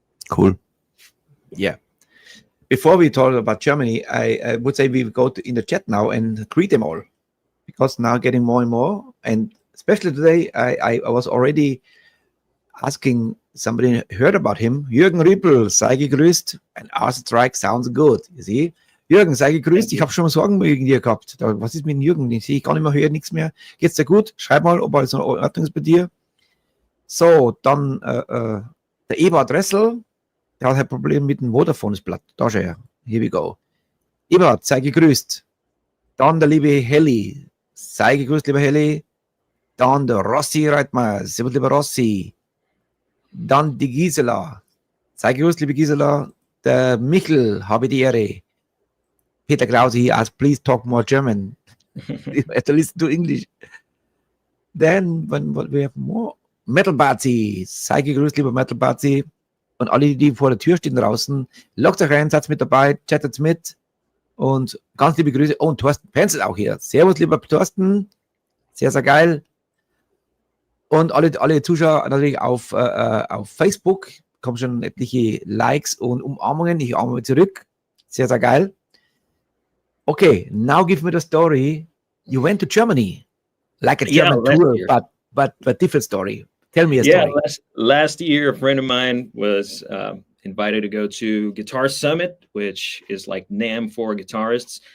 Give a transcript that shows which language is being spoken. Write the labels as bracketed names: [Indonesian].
[English] Cool. Yeah. Before we talk about Germany, I would say we go in the chat now and greet them all, because now getting more and more, and especially today, I was already asking somebody heard about him. [German] Jürgen Rippel, sei gegrüßt. Ein Arson-Strike [English] sounds good. You see? [German] Jürgen, sei gegrüßt. Ich habe schon mal Sorgen wegen dir gehabt. Was ist mit Jürgen? Den sehe ich gar nicht mehr, höre nichts mehr. Geht's dir gut? Schreib mal, ob alles in Ordnung ist bei dir. So, dann der Eberhard Ressel. Der hat ein Problem mit dem Vodafone-Blatt. Da schau her. [English] Here we go. [German] Eberhard, sei gegrüßt. Dann der liebe Helly. Sei gegrüßt, lieber Helly. Dann der Rossi Reitmeier. Servus, lieber Rossi. Dann die Gisela. Sei gegrüßt, liebe Gisela. Der Michel, habe die Ehre. [English] Peter Krause, he asked, please talk more German. I have to listen to English. Then, when we have more. Metal Bazi. [German] Sei gegrüßt, lieber Metal Bazi. Und alle, die vor der Tür stehen draußen, lockt euch rein, seid mit dabei, chattet mit. Und ganz liebe Grüße. Oh, und Thorsten Penzel auch hier. Servus, lieber Thorsten. Sehr, sehr geil. Und alle Zuschauer natürlich auf Facebook. Kommen schon etliche Likes und Umarmungen. Ich umarme zurück. Sehr, sehr geil. [English] Okay, now give me the story. You went to Germany. Like a German tour, but different story. Tell me a story. Yeah, last year, a friend of mine was invited to go to Guitar Summit, which is like NAMM for guitarists.